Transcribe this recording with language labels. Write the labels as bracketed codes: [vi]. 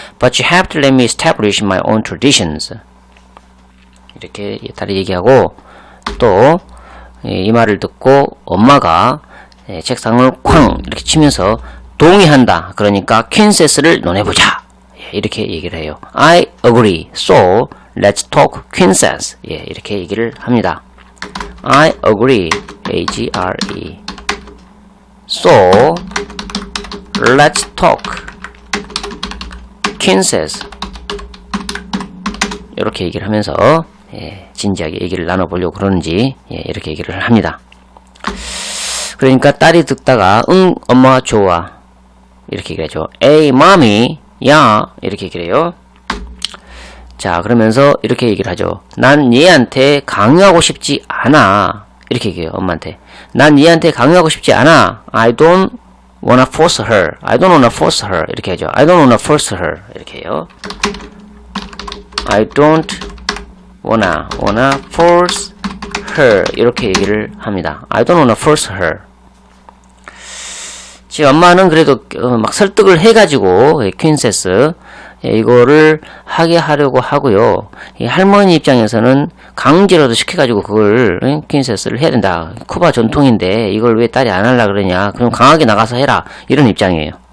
[en] But you have to let me establish my own traditions [ko] 이렇게 딸이 얘기하고 또 이 말을 듣고 엄마가 책상을 쾅 이렇게 치면서 동의한다. 그러니까 퀸세스를 논해보자. 이렇게 얘기를 해요. [en] I agree. So let's talk 퀸세스. [ko] 이렇게 얘기를 합니다. I agree. [en] A-G-R-E. So let's talk 퀸세스. [ko] 이렇게 얘기를 하면서 진지하게 얘기를 나눠보려고 그러는지 이렇게 얘기를 합니다. 그러니까 딸이 듣다가 응 엄마 좋아 이렇게 얘기를 하죠. 에이 mommy 야 이렇게 얘기를 해요. 자 그러면서 이렇게 얘기를 하죠. 난 얘한테 강요하고 싶지 않아 이렇게 얘기해요. 엄마한테 난 얘한테 강요하고 싶지 않아. [en] I don't wanna force her [ko] 이렇게 하죠. [en] I don't wanna force her [ko] 이렇게 해요. [en] I don't wanna force her [ko] 이렇게 얘기를 합니다. [en] I don't wanna force her. [ko] 지금 엄마는 그래도 막 설득을 해가지고 퀸세스 이거를 하게 하려고 하고요. 이 할머니 입장에서는 강제로도 시켜가지고 그걸 퀸세스를 해야 된다. 쿠바 전통인데 이걸 왜 딸이 안 하려고 그러냐. 그럼 강하게 나가서 해라. 이런 입장이에요.